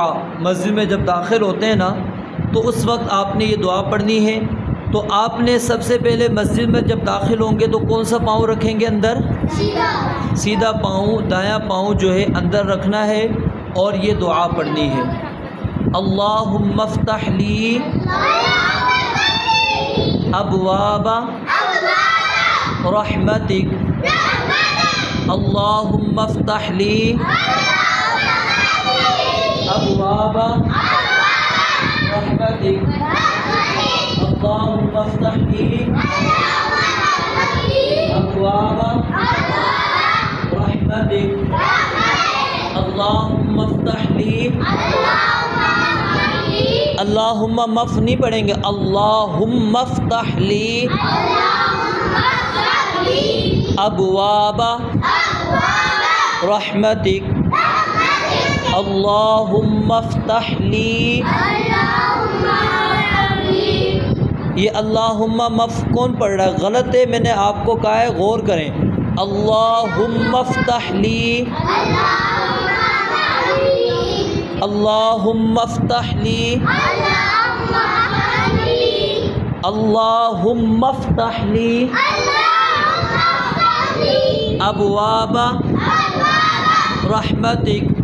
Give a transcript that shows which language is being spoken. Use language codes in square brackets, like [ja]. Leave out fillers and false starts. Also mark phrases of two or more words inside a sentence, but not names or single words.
[hi] मस्जिद में जब दाखिल होते हैं ना तो उस वक्त आपने ये दुआ पढ़नी है। तो आपने सबसे पहले मस्जिद में जब दाखिल होंगे तो कौन सा पाँव रखेंगे अंदर? सीधा पाँव, दायां पाँव जो है अंदर रखना है और ये दुआ पढ़नी है। [ar] اللهم افتح لي أبواب رحمتك. اللهم افتح لي أبواب رحمتك. اللهم افتح لي أبواب رحمتك. اللهم افتح لي. اللهم مف [hi] नहीं पढ़ेंगे, [ar] اللهم افتح لي أبواب رحمتك. اللهم افتح لي. [hi] ये [ar] اللهم مف [hi] कौन पढ़ रहा है? गलत है, मैंने आपको कहा है गौर करें। [ar] اللهم افتح لي، اللهم افتح لي، اللهم افتح لي أبواب رحمتك.